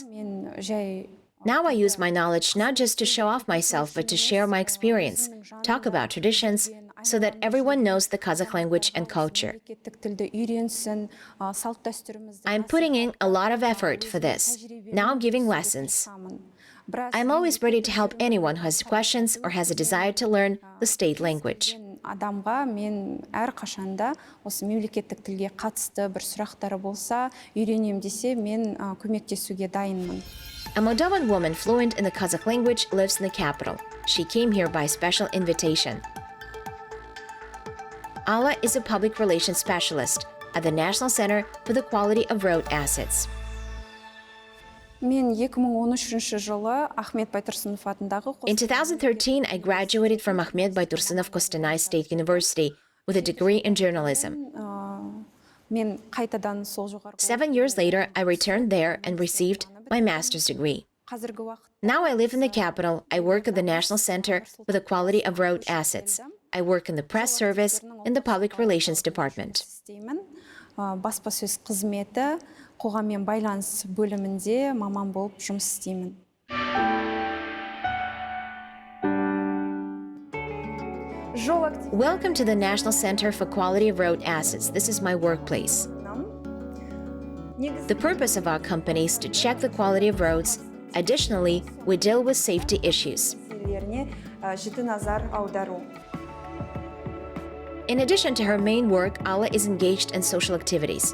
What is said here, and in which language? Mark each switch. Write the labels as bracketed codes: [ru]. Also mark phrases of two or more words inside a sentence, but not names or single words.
[en] Now I use my knowledge not just to show off myself, but to share my experience, talk about traditions, so that everyone knows the Kazakh language and culture. I'm putting in a lot of effort for this, now giving lessons. I'm always ready to help anyone who has questions or has a desire to learn the state language. [kk] Адамға мен әрқашанда осы мемлекеттік тілге қатысты бір сұрақтары болса, үйренем десе, мен көмектесуге дайынмын. [en] A Moldovan woman fluent in the Kazakh language lives in the capital. She came here by special invitation. Alla is a public relations specialist at the National Center for the Quality of Road Assets. [kk] Мен 2013 жылы Ахмет Байтұрсынов атындағы [en] In 2013, I graduated from Ahmet Baitursunov Kostanay State University with a degree in journalism. [kk] мен қайтадан сол жоғарғы [en] 7 years later, I returned there and received my master's degree. [kk] қазіргі уақыт [en] Now I live in the capital. I work at the National Center for the Quality of Road Assets. I work in the press service in the Public Relations Department. [kk] істеймін. Баспасөз қызметі, қоғаммен байланыс бөлімінде маман болып жұмыс істеймін. [en] Welcome to the National Center for Quality of Road Assets. This is my workplace. The purpose of our company is to check the quality of roads. Additionally, we deal with safety issues. In addition to her main work, Alla is engaged in social activities.